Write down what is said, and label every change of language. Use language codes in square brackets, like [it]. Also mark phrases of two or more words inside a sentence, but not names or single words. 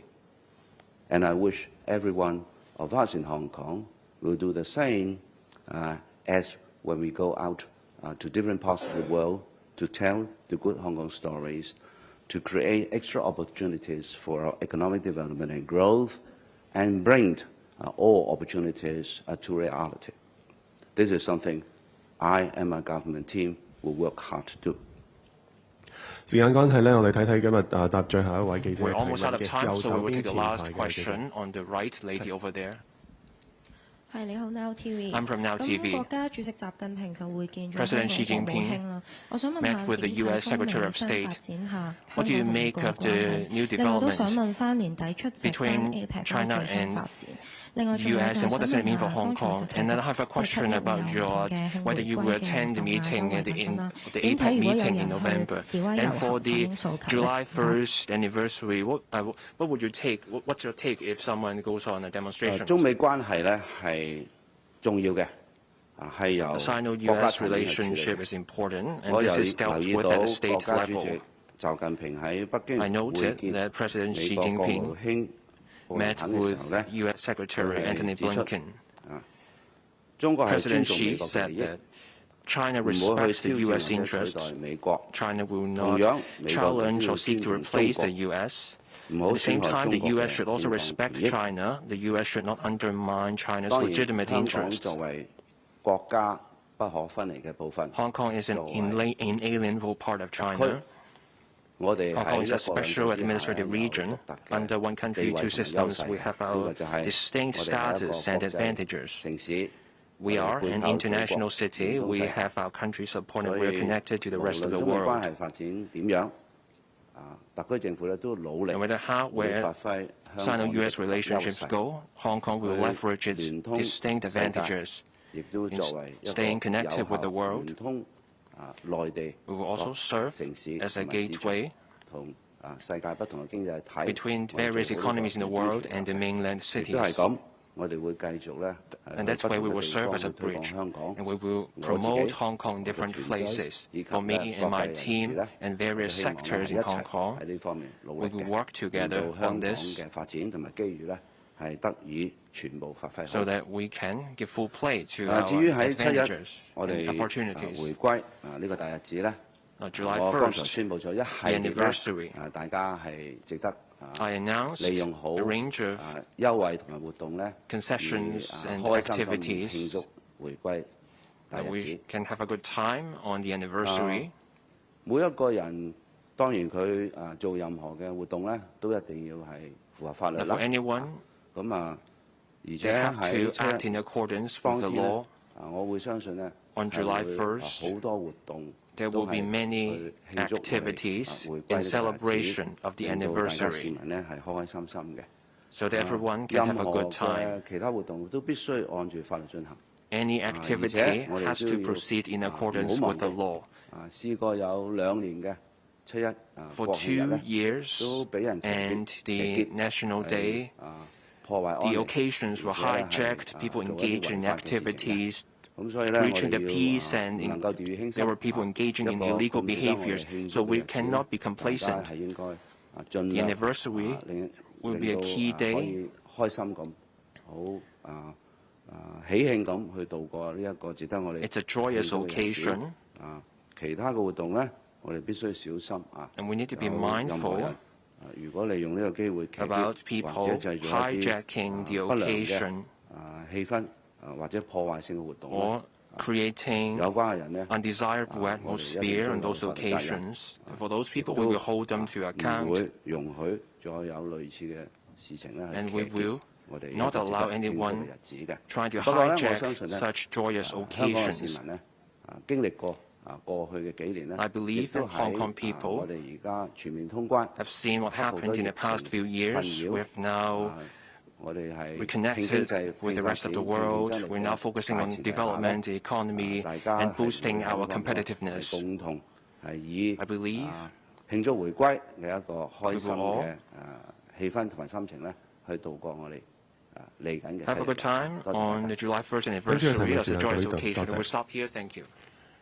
[en] And I wish every one of us in Hong Kong will do the same as when we go out to different parts of the world to tell the good Hong Kong stories, to create extra opportunities for our economic development and growth, and bring all opportunities to reality. This is something I and my government team will work hard to do. [yue] 時間關係咧，我哋睇睇今日答最後一位記者 [en] We're [yue] 提問 [en] almost out of [yue] 嘅 [en] time, [yue] 右 [en] so [yue] 手 [en] we will [yue] 邊 [en] take the [yue] 前 [en] last [yue] 排嘅記者。 [en] question on the right lady over there. [yue] 係你好 Now TV。 [en] I'm from Now [yue] 咁 [en] TV. [yue] 國家主席習近平就會見咗 [en] President [yue] 香 [en] Xi [yue] 港國務 [en] Jinping [yue] 卿啦。我想問 [en] met [yue] 下 [en] with the [yue] 點 [en] US [yue] 睇中 [en] Secretary [yue] 美 [en] of [yue] 新 [en] State. [yue] 發展下 [en] What do [yue] 香 [en] you [yue] 港同美 [en] make [yue] 國嘅 [en] of the [yue] 關 [en] new [yue] 係？另外都想 [en] developments [yue] 問翻年底出席 [en] between [yue] 翻 APEC [en] China [yue] 嘅最新 [en] and [yue] 發展。另外仲有就 [en] US [yue] 係 [en] and what does [yue] 想 [en] it mean [yue] 問 [en] for [yue] 下 [en] Hong [yue] 剛才 [en] Kong? [yue] 就提 [en] And then I [yue] 到 [en] have a [yue] 即係 [en] question [yue] 7月會 [en] about [yue] 有唔 [en] your [yue] 同嘅慶回 [en] whether you [yue] 歸 [en] will [yue] 嘅 [en] attend [yue] 活 [en] the [yue] 動啊， [en] meeting [yue] 各 [en] at [yue] 類等等啦。 [en] the [yue] 點 [en] APEC [yue] 睇如果有 [en] meeting in [yue] 人 [en] November? [yue] 去示威遊 [en] And [yue] 行 [en] for [yue] 反 [en] the [yue] 映訴求咧？ [en] July 1st anniversary, what would you take? What's your take if someone goes on a demonstration? [yue] 中美關係咧係重要嘅，係由 [en] The [yue] 國家 [en] Sino-US [yue] 層面去處理 [en] relationship [yue] 嘅。 [en] is important, [yue] 我 [en] and [yue] 又 [en] this is [yue] 留 [en] dealt [yue] 意 [en] with [yue] 到 [en] at [yue] 國 [en] the state [yue] 家主 [en] level. [yue] 席習近平喺北京 [en] I [yue] 會 [en] noted [yue] 見 [en] that President [yue] 美 [en] Xi [yue] 國國 [en] Jinping [yue] 務卿布林 [en] met [yue] 肯嘅時 [en] with [yue] 候咧， [en] US Secretary [yue] 佢 [en] Antony [yue] 係指出 [en] Blinken. [yue] 中國係尊 [en] President [yue] 重美 [en] Xi [yue] 國嘅 [en] said [yue] 利益， [en] that China [yue] 唔會 [en] respects [yue] 去 [en] the [yue] 挑 [en] US [yue] 戰或者取 [en] interests. [yue] 代美國。 [en] China will [yue] 同 [en] not [yue] 樣，美國亦都 [en] challenge [yue] 要 [en] or seek [yue] 尊 [en] to [yue] 重中 [en] replace [yue] 國， [en] the US. [yue] 唔 [en] At [yue] 好 [en] the [yue] 損 [en] same [yue] 害 [en] time, [yue] 中 [en] the [yue] 國嘅 [en] US should also [yue] 戰略 [en] respect [yue] 利益。 [en] China. The US should not undermine China's [yue] 當然， [en] legitimate [yue] 香港 [en] interests. [yue] 作為國家不可分離嘅部分， [en] Hong Kong is an [yue] 作為 [en] inalienable part of [yue] 區 [en] China. [yue] 我哋 [en] Hong [yue] 喺 [en] Kong [yue] 一 [en] is [yue] 國 [en] a [yue] 兩制 [en] special [yue] 之下咧 [en] administrative [yue] 有 [en] region. [yue] 獨特嘅 [en] Under one country, [yue] 地位 [en] two [yue] 同埋優 [en] systems, [yue] 勢。 [en] we have [yue] 呢 [en] our [yue] 個就係 [en] distinct [yue] 我哋係一個 [en] status and [yue] 國際 [en] advantages. [yue] 城市。 [en] We are an [yue] 背靠祖國 [en] international city. [yue] 聯通 [en] We [yue] 世界。 [en] have our country support, and [yue] 所 [en] we're [yue] 以 [en] connected to the [yue] 無 [en] rest of [yue] 論 [en] the [yue] 中美關 [en] world. [yue] 係發展點樣，特區政府咧都努力 [en] No matter how [yue] 會 [en] where [yue] 發揮香港嘅 [en] Sino-US [yue] 優 [en] relationships [yue] 勢， [en] go, Hong Kong will [yue] 去 [en] leverage its [yue] 聯通 [en] distinct [yue] 世界， [en] advantages. [yue] 亦都作為一個 [en] staying [yue] 有 [en] connected with the [yue] 效 [en] world. [yue] 聯通內地 [en] We will also [yue] 各 [en] serve [yue] 城市 [en] as a [yue] 同埋市場 [en] gateway [yue] 同世界不同嘅經濟體 [en] between [yue] 我哋 [en] various [yue] 做好呢個 [en] economies in the [yue] 連 [en] world [yue] 接 [en] and the mainland [yue] 亦都係 [en] cities. [yue] 咁，我哋會繼續咧 [en] And that's why we will [yue] 去不 [en] serve [yue] 同嘅 [en] as a [yue] 地方去推廣 [en] bridge, [yue] 香港。 [en] and we will [yue] 我自己 [en] promote Hong Kong in [yue] 我嘅 [en] different [yue] 團隊 [en] places. [yue] 以及 [en] For me [yue] 咧 [en] and [yue] 各 [en] my [yue] 界人士 [en] team [yue] 咧， [en] and [yue] 我哋 [en] various [yue] 希望 [en] sectors [yue] 一 [en] in [yue] 齊 [en] Hong Kong, [yue] 喺呢方面努 [en] we [yue] 力 [en] will [yue] 嘅， [en] work [yue] 令 [en] together [yue] 到香 [en] on [yue] 港 [en] this [yue] 嘅發展同埋機遇咧係得以全部發揮 [en] so [yue] 好。 [en] that we can give full play to [yue] 至於 [en] our [yue] 喺7日 [en] advantages [yue] 我 [en] and [yue] 哋 [en] opportunities. [yue] 回歸呢個大日子咧， [en] July [yue] 我剛才 [en] 1st, [yue] 宣佈咗一 [en] the [yue] 系列 [en] anniversary. [yue] 咧，大家係值得 [en] I announced [yue] 利用好 [en] a range of [yue] 優惠同埋活動咧， [en] concessions [yue] 而 [en] and [yue] 開心咁 [en] activities [yue] 慶祝回歸大 [en] that [yue] 日 [en] we [yue] 子。 [en] can have a good time on the anniversary. [yue] 每一個人當然佢做任何嘅活動咧，都一定要係符合法律 [en] Now, [yue] 啦 [en] for。anyone, [yue] 咁而 [en] they [yue] 且 [en] have [yue] 喺 [en] to act [yue] 7 [en] in [yue] 日 [en] accordance [yue] 當 [en] with the [yue] 天咧 [en] law. [yue] 我會相信咧 [en] On [yue] 係 [en] July [yue] 會 [en] 1st, [yue] 好多活動 [en] there [yue] 都 [en] will be [yue] 係 [en] many [yue] 去慶祝我哋 [en] activities [yue] 回歸 [en] in [yue] 呢個日子 [en] celebration of the [yue] 令到大家市 [en] anniversary [yue] 民咧係開開心心嘅。 [en] so that everyone can [yue] 任 [en] have a [yue] 何 [en] good time. [yue] 嘅其他活動都必須按住法律進行。 [en] Any [yue] 而 [en] activity [yue] 且我哋 [en] has [yue] 都 [en] to [yue] 要 [en] proceed in [yue] 唔 [en] accordance [yue] 好忘 [en] with the [yue] 記 [en] law. [yue] 試過有2年嘅7一 [en] For [yue] 國慶日 [en] 2 [yue] 咧， [en] years [yue] 都俾人騎 [en] and [yue] 劫 [en] the National [yue] 係 [en] Day, [yue] 破壞安 [en] the [yue] 寧， [en] occasions were [yue] 而且係 [en] hijacked, people [yue] 做一啲 [en] engaged in [yue] 違法嘅事情嘅。 [en] activities, [yue] 咁所以咧，我 [en] breaching the [yue] 哋 [en] peace [yue] 要 [en] and [yue] 唔能夠掉以輕心。 [en] there were people engaging in [yue] 一個 [en] illegal [yue] 咁值得我哋 [en] behaviors, [yue] 慶 [en] so [yue] 祝嘅 [en] we [yue] 日子 [en] cannot be [yue] 大家 [en] complacent. [yue] 係應該 [en] The [yue] 盡量 [en] anniversary [yue] 令 [en] will be a [yue] 令到 [en] key [yue] 可 [en] day. [yue] 以開心咁，好喜慶咁去度過呢一個值得我哋 [en] It's a joyous [yue] 慶祝嘅日子 [en] occasion. [yue] 其他嘅活動咧，我哋必須小心啊。 [en] And we need to be [yue] 有任何 [en] mindful [yue] 人如果利用呢個機會騎劫 [en] about [yue] 或 [en] people [yue] 者製造一啲 [en] hijacking the [yue] 不良嘅 [en] occasion [yue] 氣氛或者破壞性嘅活動 [en] or creating [yue] 有關嘅人呢 [en] undesirable [yue] 我哋一定 [en] atmosphere on [yue] 將 [en] those [yue] 法律責任 [en] occasions. For those people, we will hold them to [yue] 唔 [en] account, [yue] 會容許再有類似嘅事情咧 [en] and [yue] 係 [en] we [yue] 騎劫 [en] will [yue] 我哋 [en] not [yue] 一個值得 [en] allow [yue] 慶祝嘅 [en] anyone [yue] 日子嘅。 [en] trying to [yue] 不過咧，我 [en] hijack [yue] 相信咧， [en] such joyous [yue] 香港嘅市 [en] occasions. [yue] 民咧經歷過過去嘅幾年咧， [en] I believe [yue] 亦都 [en] that Hong Kong [yue] 喺 [en] people [yue] 我哋而家全面通關， [en] I've seen what [yue] 克服 [en] happened in the [yue] 咗 [en] past [yue] 疫 [en] few [yue] 情困 [en] years. [yue] 擾 [en] We have now [yue] 我哋係 [en] reconnected [yue] 拼經濟、 [en] with [yue] 拼 [en] the [yue] 發 [en] rest [yue] 展、 [en] of the [yue] 拼競 [en] world. [yue] 爭力 [en] We're now focusing [yue] 大 [en] on [yue] 前提下咧 [en] development, the economy, [yue] 大家 [en] and [yue] 係 [en] boosting [yue] 有 [en] our [yue] 感覺係 [en] competitiveness. [yue] 共同係以 [en] I believe [yue] 慶祝回歸嘅一個開心 [en] we will all [yue] 嘅氣氛同埋心情咧，去度過我哋嚟緊嘅 [en] Have a good time [yue] 多謝大家 [en] on the July 1st [yue] 跟住嘅提 [en] anniversary [yue] 問 [en] as [yue] 時 [en] a [yue] 間到 [en] joyous [yue] 呢度，多 [en] occasion. [yue] 謝 [en] We'll stop here. Thank you.